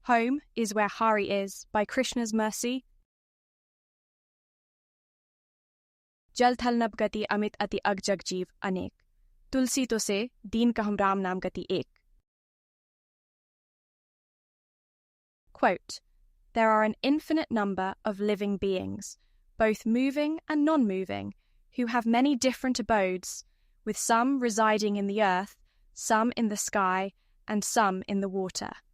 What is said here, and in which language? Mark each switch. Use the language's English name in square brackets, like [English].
[English] Home is where Hari is, by Krishna's mercy. [Hindi] जल थल नभ गति अमित अति अग जग जीव अनेक, तुलसी तो से दीन कहम राम नाम गति एक. [English] Quote, there are an infinite number of living beings, both moving and non-moving, who have many different abodes, with some residing in the earth, some in the sky, and some in the water.